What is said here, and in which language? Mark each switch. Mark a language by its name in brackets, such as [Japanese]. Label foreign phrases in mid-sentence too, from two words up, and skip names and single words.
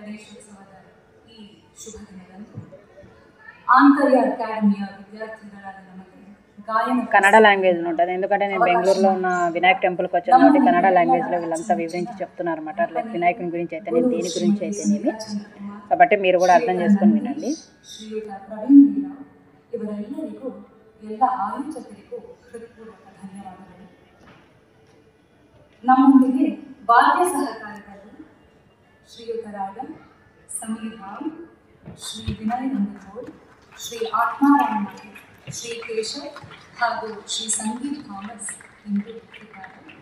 [Telugu] కన్నడ లాంగ్వేజ్ ఉంటుంది, ఎందుకంటే నేను బెంగళూరులో ఉన్న వినాయక టెంపుల్కి వచ్చాను కాబట్టి కన్నడ లాంగ్వేజ్లో వీళ్ళంతా వివరించి చెప్తున్నారు అనమాట. లైక్ వినాయకుని గురించి అయితే నేను దేని గురించి అయితేనేమి, కాబట్టి మీరు కూడా అర్థం చేసుకొని వినండి. [Kannada] ಎಲ್ಲ ಆಯೋಜಕರಿಗೂ ಹೃತ್ಪೂರ್ವಕ ಧನ್ಯವಾದಗಳು. ನಮ್ಮೊಂದಿಗೆ ವಾದ್ಯ ಸಹಕಾರದಲ್ಲಿ ಶ್ರೀಯುತರಾದ ಸಮೀರ್ ರಾವ್, ಶ್ರೀ ವಿನಯ್ ನಂದಗೋಡ್, ಶ್ರೀ ಆತ್ಮಾರಾಮ, ಶ್ರೀ ಕೇಶವ್ ಹಾಗೂ ಶ್ರೀ ಸಂಗೀತ್ ಥಾಮಸ್ ಇಂದು ಇದ್ದಾರೆ.